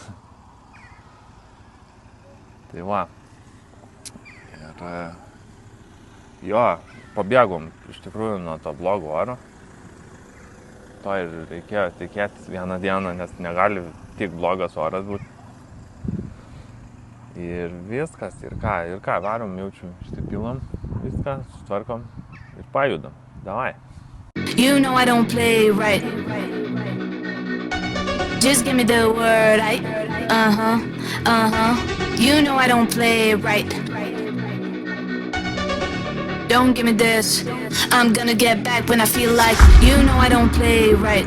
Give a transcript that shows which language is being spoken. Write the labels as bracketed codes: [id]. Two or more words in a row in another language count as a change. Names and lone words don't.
[lt] Tai Ir pabėgom iš tikrųjų nuo to blogo oro. To ir reikėjo tikėtis vieną dieną, nes negali tik blogas oras būti. Ir viskas, ir ką, varom jaučiu, išsipilam, viską, sutvarkom ir pajudam. Davai. [en] You know I don't play right. Just give me the word, You know I don't play right. Don't give me this. I'm gonna get back when I feel like. You know I don't play right.